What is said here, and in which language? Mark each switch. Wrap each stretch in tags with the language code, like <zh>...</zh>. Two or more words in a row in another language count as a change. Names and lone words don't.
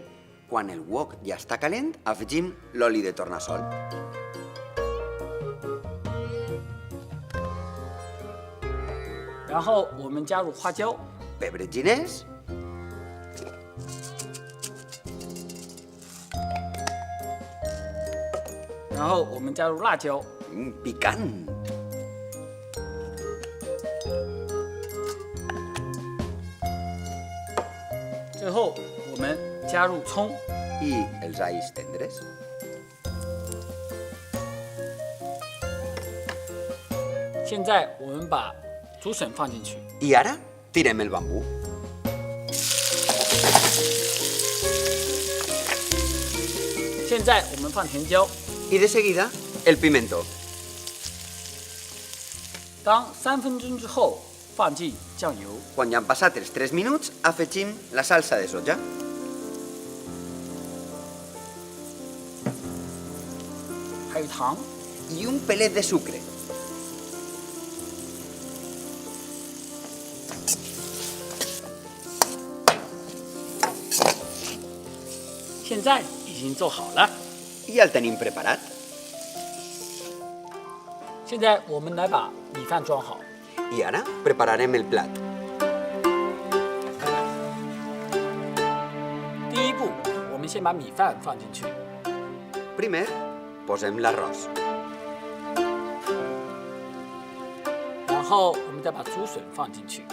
<ca>Quan el wok ja està calent, afegim l'oli de tornassol.</ca> <zh>然后我们加入花椒，</zh> <ca>Pebre xinès,</ca> <zh>然后我们加入辣椒，</zh> <ca>picant,</ca> <zh>最后我们加入葱，</zh> <ca>i els alls tendres.</ca> <zh>现在我们把竹笋放进去，</zh> <ca>I ara tirem el bambú.</ca> <zh>现在我们放甜椒。</zh> <ca>I de seguida, el pimiento.</ca> <zh>当3分钟之后，放进酱油，</zh> <ca>Quan ja han passat els 3 minuts, afegim la salsa de soja.</ca> <zh>还有糖，</zh> <ca>I un pelet de sucre.</ca> <zh>现在已经做好了。</zh> <ca>I ja el tenim preparat.</ca> <zh>现在我们来把米饭装好。</zh> <ca>I ara prepararem el plat.</ca> <zh>第一步，我们先把米饭放进去，</zh> <ca>Primer, posem l'arròs.</ca> <zh>然后我们再把竹笋放进去，</zh>